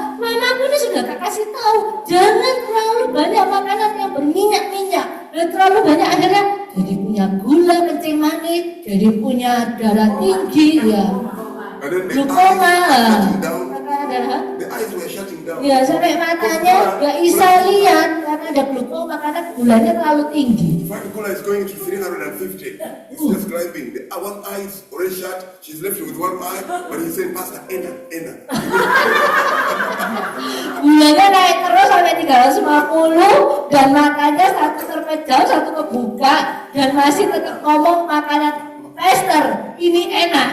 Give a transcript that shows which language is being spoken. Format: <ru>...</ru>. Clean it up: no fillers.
<id>Mamaku ini sudah tak kasih tahu, jangan terlalu banyak makanan yang berminyak-minyak. Dan terlalu banyak akhirnya jadi punya gula kencing manis, jadi punya darah tinggi ya.</id> <en>And then the</en> <id>Glukoma.</id> <en>eyes were shutting down.</en> <id>Karena</id> <en>The eyes were shutting down.</en> <id>ya sampai matanya nggak bisa lihat karena ada glukoma karena gulanya terlalu tinggi.</id> <en>Frank Gula is going to 350. He's just climbing. The one eye is already shut. She's left with one eye, but he's saying, Pastor, Ena.</en> <id>Gulanya naik terus sampai 350 dan matanya satu terpejam, satu kebuka dan masih tetap ngomong makanan Pastor, ini enak.</id>